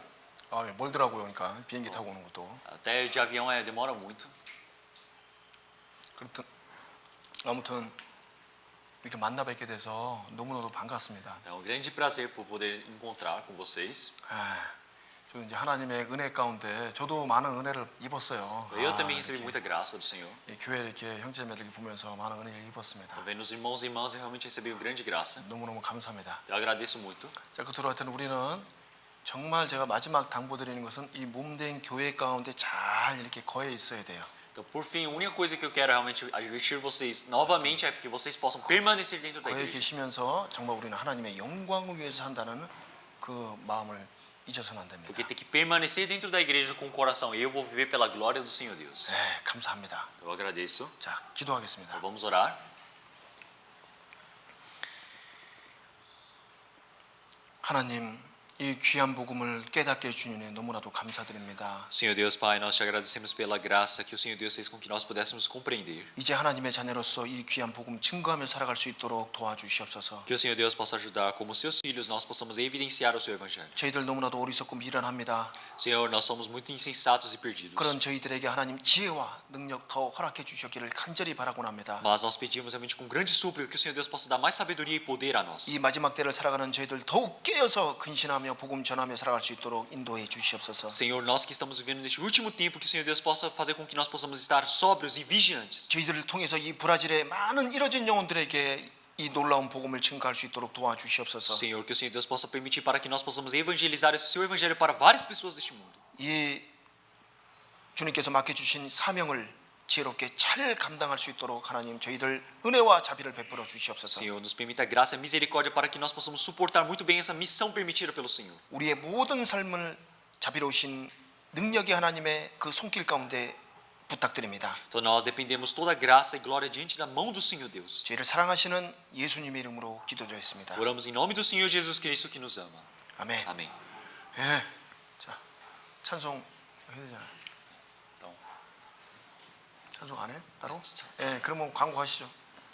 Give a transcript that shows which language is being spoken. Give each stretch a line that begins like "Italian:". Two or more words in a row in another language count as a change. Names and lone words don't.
Korean: 아, 멀더라고요. 그러니까 비행기 타고 오는 것도.
Portuguese: Até de avião demora muito.
Korean: 그렇든 아무튼 이렇게 만나 뵙게 돼서 너무너무 반갑습니다.
Portuguese: É um grande prazer por poder encontrar com vocês.
Korean: 저 이제 하나님의 은혜 가운데 저도 많은 은혜를 입었어요.
Portuguese: Eu também recebi muita graça do Senhor.
Korean: 이 교회 이렇게 형제자매들 보면서 많은 은혜를 입었습니다.
Portuguese: Vendo os irmãos e irmãs, eu realmente recebi grande graça.
Korean: 너무너무 감사합니다.
Portuguese: Eu agradeço muito.
Korean: 자, 끝으로 하여튼 우리는 정말 제가 마지막 당부드리는 것은 이 몸된 교회 가운데 잘 이렇게 거해 있어야 돼요.
Portuguese: Então, por fim, a única coisa que eu quero realmente advertir vocês novamente é que vocês possam permanecer dentro da
Korean: 거해
Portuguese: igreja.
Korean: 계시면서 정말 우리는 하나님의 영광을 위해서 산다는 그 마음을 잊어서는 안 됩니다.
Portuguese: Porque tem que permanecer dentro da igreja com o coração. Eu vou viver pela glória do Senhor Deus.
Korean: 네, 감사합니다.
Portuguese: Eu agradeço.
Korean: 자, 기도하겠습니다.
Portuguese: Vamos orar.
Korean: 하나님, 이 귀한 복음을 깨닫게 해주니 너무나도 감사드립니다.
Portuguese: Senhor Deus Pai, nós te agradecemos pela graça que o Senhor Deus fez com que nós pudéssemos compreender.
Korean: 이제 하나님의 자녀로서 이 귀한 복음 증거하며 살아갈 수 있도록 도와주시옵소서.
Portuguese: Que o Senhor Deus possa ajudar, como seus filhos, nós possamos evidenciar o seu evangelho.
Korean: 저희들 너무나도 어리석고 미련합니다.
Portuguese: Senhor, nós somos muito insensatos e perdidos.
Korean: 그런 저희들에게 하나님 지혜와 능력 더 허락해 주셨기를 간절히 바라곤 합니다.
Portuguese: Mas nós pedimos realmente com grande súplica que o Senhor Deus possa dar mais sabedoria e poder a nós.
Korean: 이 마지막 때를 살아가는 저희들 더욱 깨어서 근신하며 복음 전하며 살아갈 수 있도록 인도해 주시옵소서.
Portuguese: Senhor, nós que estamos vivendo neste último tempo, que o Senhor Deus possa fazer com que nós possamos estar sóbrios e vigilantes.
Korean: 저희들을 통해서 이 브라질의 많은 잃어진 영혼들에게 이 놀라운 복음을 증가할 수 있도록 도와주시옵소서.
Portuguese: Senhor, que o Senhor Deus possa permitir para que nós possamos evangelizar esse seu evangelho para várias pessoas deste mundo.
Korean: 이 주님께서 맡겨주신 사명을 지혜롭게 잘 감당할 수 있도록 하나님 저희들 은혜와 자비를 베풀어 주시옵소서.
Portuguese: Senhor, nos permita graça e misericórdia para que nós possamos suportar muito bem essa missão permitida pelo Senhor.
Korean: 우리의 모든 삶을 자비로우신 능력의 하나님의 그 손길 가운데 부탁드립니다.
Portuguese: Então nós dependemos toda a graça e glória diante da mão do Senhor Deus.
Korean: 저희를 사랑하시는 예수님의 이름으로 기도드렸습니다.
Portuguese: Oramos em nome do Senhor Jesus Cristo que nos ama.
Korean: 아멘.
Portuguese: Amém.
Korean: 예. 자, 찬송 해야 되잖아요. 찬송 안 해? 따로? 예, 그러면 광고하시죠.